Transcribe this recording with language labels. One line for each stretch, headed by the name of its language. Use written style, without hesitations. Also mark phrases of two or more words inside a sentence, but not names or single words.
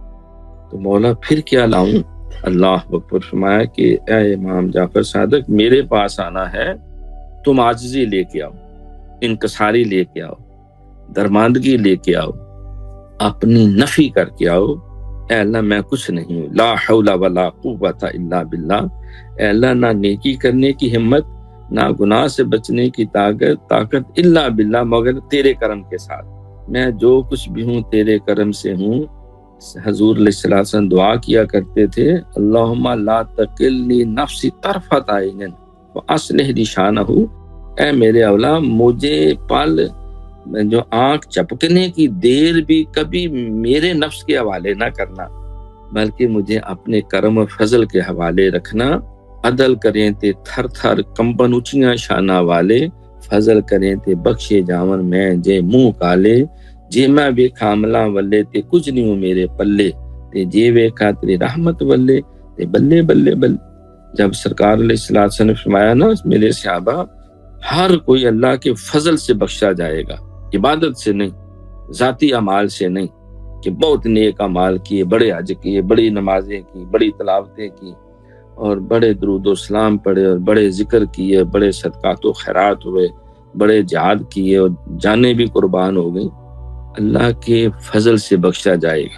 Urdu: تو مولا پھر کیا لاؤں؟
Arabic: اللہ اکبر
Urdu: فرمایا کہ اے امام جعفر صادق، میرے پاس آنا ہے، تم عاجزی لے کے آؤ. انکساری لے کے آؤ، درماندگی لے کے آؤ، اپنی نفی کر کے آؤ، اے اللہ میں کچھ نہیں ہوں،
Arabic: لا حول ولا قوت الا باللہ،
Urdu: اے اللہ نہ نیکی کرنے کی ہمت، نہ گناہ سے بچنے کی طاقت
Arabic: الا باللہ،
Urdu: مگر تیرے کرم کے ساتھ، میں جو کچھ بھی ہوں تیرے کرم سے ہوں۔ حضور
Arabic: علیہ الصلوۃ والسلام
Urdu: دعا کیا کرتے تھے،
Arabic: اللہم لا تکلنی نفسی طرفۃ عین واصلح لی شانہ،
Urdu: اے میرے اولا مجھے پل جو آنکھ چپکنے کی دیر بھی کبھی میرے نفس کے حوالے نہ کرنا، بلکہ مجھے اپنے کرم و فضل کے حوالے رکھنا۔
Punjabi: عدل کریں تے تھر تھر کمبن اچیاں شانہ والے، فضل کریں تے بخشے جاون میں جے منہ کالے، جے میں ویکھا عملاں ولے تے کچھ نہیں ہوں میرے پلے، تے جے ویکھا تیری رحمت ولے تے بلے بلے بلے۔
Urdu: جب سرکار
Arabic: علیہ الصلوۃ والسلام
Urdu: نے فرمایا نا میرے صحابہ، ہر کوئی اللہ کے فضل سے بخشا جائے گا، عبادت سے نہیں، ذاتی اعمال سے نہیں کہ بہت نیک اعمال کیے، بڑے حج کیے، بڑی نمازیں کی، بڑی تلاوتیں کی، اور بڑے درود و سلام پڑھے، اور بڑے ذکر کیے، بڑے صدقات و خیرات ہوئے، بڑے جہاد کیے اور جانیں بھی قربان ہو گئی، اللہ کے فضل سے بخشا جائے گا۔